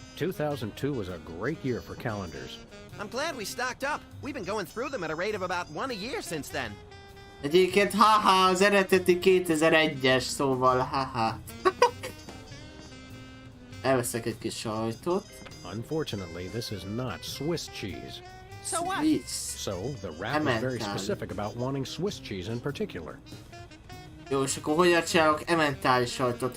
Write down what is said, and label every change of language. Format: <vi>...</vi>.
<en>2002 was a great year for calendars. I'm glad we stocked up. We've been going through them at a rate of about 1 a year since then.</en> <hu>Egyébként haha, az eredeti 2001-es, szóval haha. Elveszek egy kis sajtot.</hu> <en>Unfortunately, this is not Swiss cheese. So what?</en> <hu>Víz.</hu> <en>So, the rap was very</en> <hu>Emmental.</hu> <en>specific about wanting Swiss cheese in particular.</en> <hu>Jó, és akkor hogyan csinálok ementális sajtot?</hu>